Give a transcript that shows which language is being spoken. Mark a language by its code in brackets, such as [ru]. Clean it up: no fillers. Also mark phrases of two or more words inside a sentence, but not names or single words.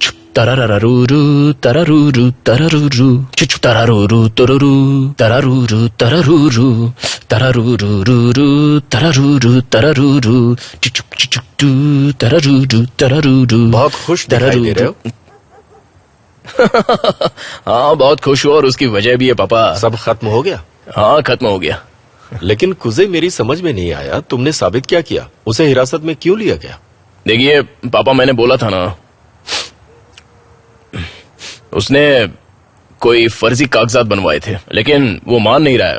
[hi] Tarararuru, tararuru, tararuru, chuchu tararuru, tururu, tararuru, tararuru, tararururu, tararuru, tararuru, chuchu chuchu tu, tararuru, tararuru. बहुत खुश दिखाई दे रहे हो। हाँ बहुत खुश हूँ और उसकी वजह भी है पापा। सब खत्म हो गया? हाँ खत्म हो गया। लेकिन कुजे मेरी समझ में नहीं आया, तुमने साबित क्या किया? उसे हिरासत में क्यों लिया गया? देखिए पापा, मैंने बोला था ना, उसने कोई फर्जी कागजात बनवाए थे, लेकिन वो मान नहीं रहा है।